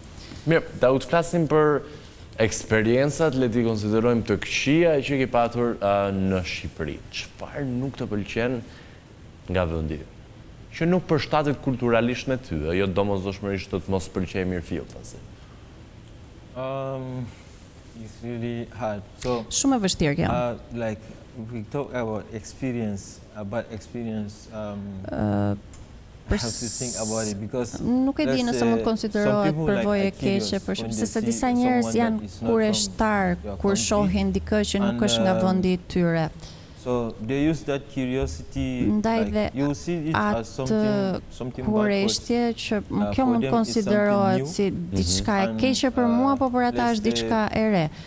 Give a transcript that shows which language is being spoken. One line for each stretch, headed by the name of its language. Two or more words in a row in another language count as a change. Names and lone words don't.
Albanian: Mirë, Daud, flasim për eksperiencat, le t'i konsiderojmë të këqija që ke patur në Shqipëri. Çfarë nuk të pëlqen nga vendi që nuk përshtatet kulturalisht me ty, jo domosdoshmërisht të mos pëlqej mirëfilltasi?
English: It's really hard.
Albanian: Shumë e vështirë kjo.
English: Like we talk about experience,
Albanian: Nuk e di nëse mund konsiderohet përvojë e keqe, sepse disa njerëz janë kureshtar kur shohin dikë që nuk është nga vendi i tyre. Ndaj dhe atë kureshtje që kjo mund konsiderohet si diçka e keqe për mua, po për ata është diçka e re.